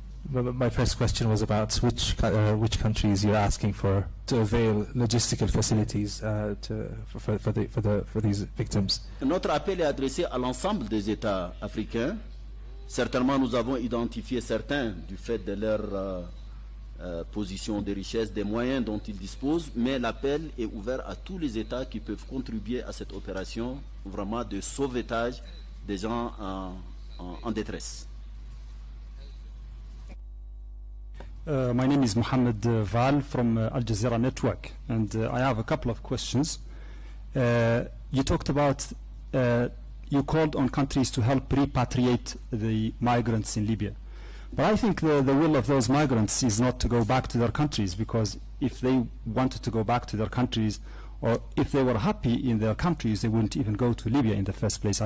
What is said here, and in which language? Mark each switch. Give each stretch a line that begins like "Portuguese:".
English: My first question was about which countries you're asking for to avail logistical facilities for these victims.
French: Notre appel est adressé à l'ensemble des États africains. Certainement, nous avons identifié certains du fait de leur position de richesse, des moyens dont ils disposent, mais l'appel est ouvert à tous les États qui peuvent contribuer à cette opération vraiment de sauvetage des gens en détresse.
English: My name is Mohammed Val from Al Jazeera Network, and I have a couple of questions. You talked about, you called on countries to help repatriate the migrants in Libya. But I think the will of those migrants is not to go back to their countries, because if they wanted to go back to their countries, or if they were happy in their countries, they wouldn't even go to Libya in the first place.